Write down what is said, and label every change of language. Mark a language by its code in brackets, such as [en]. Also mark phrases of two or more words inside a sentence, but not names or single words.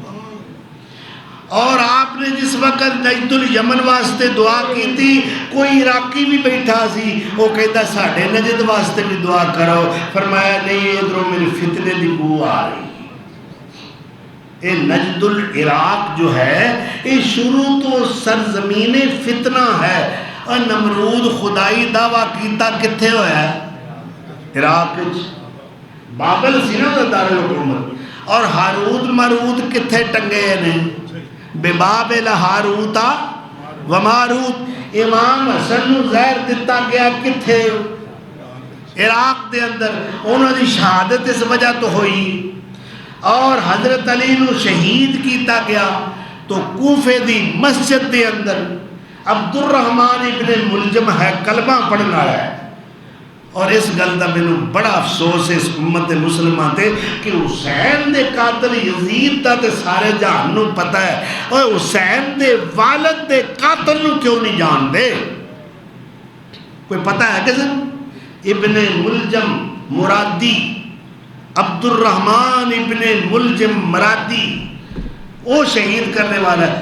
[ur] اور آپ نے جس وقت نجد الیمن واسطے دعا کی تھی، کوئی عراقی بھی بیٹھا سی، وہ کہتا ساڑھے نجد واسطے بھی دعا کرو، فرمایا نہیں [pa] ادھروں میری فتنے دی بو آ رہی۔ [ur] اے نجد العراق جو ہے یہ شروع تو سرزمین فتنہ ہے، اور نمرود خدائی [pa] دعویٰ کیتا کتھے ہویا ہے؟ عراق بابل سی نا دارالحکومت، اور ہاروت مرود کتھے ٹنگے نے؟ [ar] ببابل ہاروتا وماروت۔ [pa] امام حسن زہر دیتا گیا کتھے؟ عراق دے اندر، انہوں نے شہادت اس وجہ تو ہوئی۔ اور حضرت علی نو شہید کیتا گیا تو کوفے دی مسجد دے اندر عبد الرحمن ابن ملجم ہے، کلمہ پڑھنا ہے۔ اور اس گل دا مینوں بڑا افسوس ہے اس امت مسلمہ تے کہ حسین دے قاتل یزید دا تے سارے جہان نو پتہ ہے، اور حسین دے والد دے قاتل نو کیوں نہیں جان دے؟ [ur] کوئی پتہ ہے کہ ابن ملجم مرادی، عبد الرحمن ابن ملجم مرادی، وہ شہید کرنے والا ہے۔